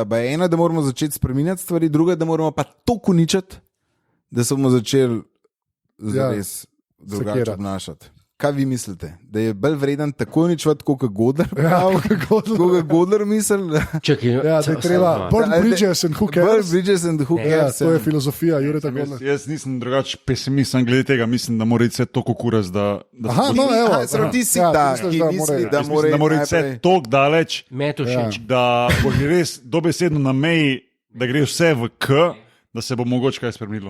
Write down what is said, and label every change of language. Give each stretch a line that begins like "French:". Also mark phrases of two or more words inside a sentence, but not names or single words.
Slovenian: Ena, da moramo začeti spreminjati stvari, druga, da moramo pa to uničiti, da se bomo začeli zares drugače sekirati. obnašati. Kaj vi mislite? Da je bolj vreden tako uničevati, kot Godler? Ja, kako Kot Godler misli? Čakaj, ja, da je treba.
English: Burn bridges and who Burn cares. bridges and who
Slovenian: Ja,
English: cares.
Slovenian: to je filozofija, Jureta Godler. Jaz nisem drugače pesimist, sem glede tega, mislim, da mora iti vse to kukuras, da Aha, no, evo. Aha, se pravi, ti si Ja, ta, misliš, ki da misli, more- da mora da mora iti vse najprej- tako daleč, me to všeč. da bo že res dobesedno na meji, da gre vse v K, da se bo mogoče kaj spremenilo.